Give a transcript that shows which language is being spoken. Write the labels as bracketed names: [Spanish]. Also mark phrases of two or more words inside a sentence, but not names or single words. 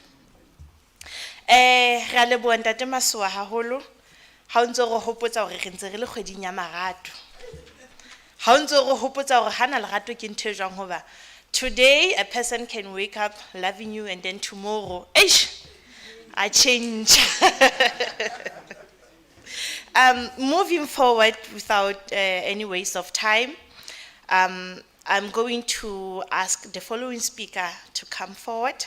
[Southern Sotho] Re a leboha ntate Masoa haholo ha o ntse re hopotsa hore re ntse re le kgweding ya marato. Ha o ntse re hopotsa hore hana lerato ke ntho e jwang hoba [English] today a person can wake up loving you and then tomorrow I change. Moving forward without any waste of time, I'm going to ask the following speaker to come forward.